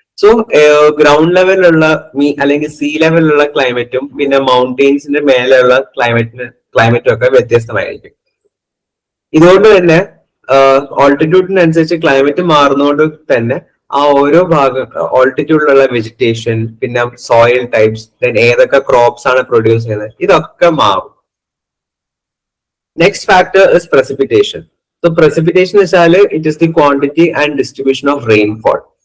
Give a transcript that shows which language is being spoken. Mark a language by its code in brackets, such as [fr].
[ml] So ground ലെവലിലുള്ള അല്ലെങ്കിൽ see ലെവലിലുള്ള ക്ലൈമറ്റും പിന്നെ മൗണ്ടെയിൻസിന്റെ മേലെയുള്ള ക്ലൈമറ്റും ഒക്കെ വ്യത്യസ്തമായിരിക്കും. ഇതുകൊണ്ട് തന്നെ ഓൾട്ടിറ്റ്യൂഡിനനുസരിച്ച് ക്ലൈമറ്റ് മാറുന്നതുകൊണ്ട് തന്നെ ആ ഓരോ ഭാഗം ഓൾട്ടിറ്റ്യൂഡിലുള്ള വെജിറ്റേഷൻ, പിന്നെ സോയിൽ ടൈപ്സ്, ദെൻ ഏതൊക്കെ ക്രോപ്സ് ആണ് പ്രൊഡ്യൂസ് ചെയ്യുന്നത്, ഇതൊക്കെ മാറും. [en] Next factor is precipitation. So precipitation വെച്ചാൽ it is the quantity and distribution of rainfall.